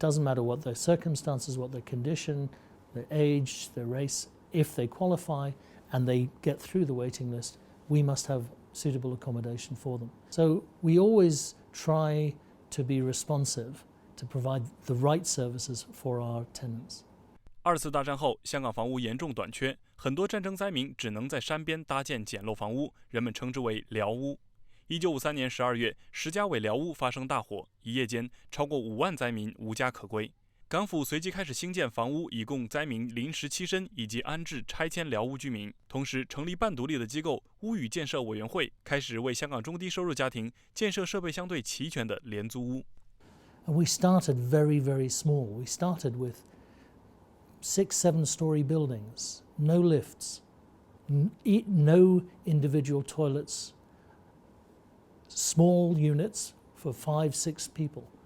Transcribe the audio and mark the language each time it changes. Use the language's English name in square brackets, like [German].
[English] It doesn't matter what their circumstances, what their condition, their age, their race. If they qualify and they get through the waiting list, we must have suitable accommodation for them. So we always try to be responsive to provide the right services for our tenants. [Chinese] 2次大战后，香港房屋严重短缺，很多战争灾民只能在山边搭建简陋房屋，人们称之为寮屋。 1953年12月，10家伪寮屋发生大火，一夜间超过5万灾民无家可归。港府随即开始兴建房屋，以供灾民临时栖身以及安置拆迁寮屋居民。同时，成立半独立的机构屋宇建设委员会，开始为香港中低收入家庭建设设备相对齐全的廉租屋。 [English] We started very, very small. We started with 6, 7-story buildings, no lifts, no individual toilets, small units for 5, 6 people.